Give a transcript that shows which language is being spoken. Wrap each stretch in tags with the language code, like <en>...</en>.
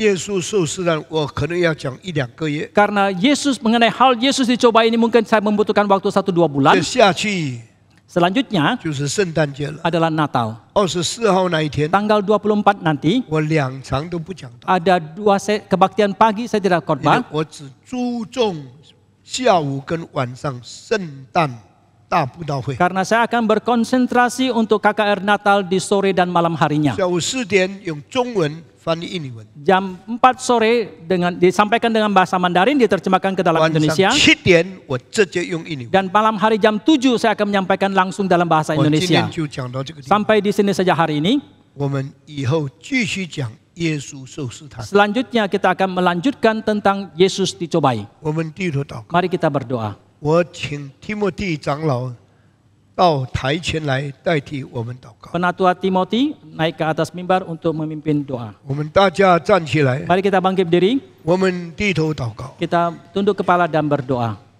<zh>耶稣受试探，我可能要讲1-2个月，</zh> <id>Karena Yesus mengenai hal Yesus dicoba ini mungkin saya membutuhkan waktu 1-2 bulan.</id> <zh>这下去</zh> <id>Selanjutnya</id> <zh>就是圣诞节了。</zh> <id>adalah Natal.</id> <zh>24号那一天，</zh> <id>Tanggal 24 nanti</id> <zh>我2场都不讲道，</zh> <id>ada 2 kebaktian pagi saya tidak</id> <zh>因为</zh> <id>khotbah.</id> <zh>我只注重下午跟晚上圣诞大布道会。</zh> <id>Karena saya akan berkonsentrasi untuk KKR Natal di sore dan malam harinya.</id> <zh>下午4点用中文翻译印尼文，</zh> <id>Jam 4 sore disampaikan dengan bahasa Mandarin, diterjemahkan ke dalam</id> <zh>晚</zh> <id>Indonesia.</id> <zh>上7点我直接用印尼文。</zh> <id>Dan malam hari jam 7 saya akan menyampaikan langsung dalam bahasa</id> <zh>我今</zh> <id>Indonesia.</id> <zh>天就讲到这个地方，</zh> <id>Sampai di sini saja hari ini.</id> <zh>我们以后继续讲耶稣受试探。</zh> <id>Selanjutnya kita akan melanjutkan tentang Yesus dicobai.</id> <zh>我们低头祷告，</zh> <id>Mari kita berdoa.</id> <zh>我请提莫蒂长老到台前来代替我们祷告。</zh> <id>Penatua Timothy naik ke atas mimbar untuk memimpin doa.</id> <zh>我们大家站起来，</zh> <id>Mari kita bangkit diri,</id> <zh>我们低头祷告。</zh> <id>kita tunduk kepala dan berdoa.</id>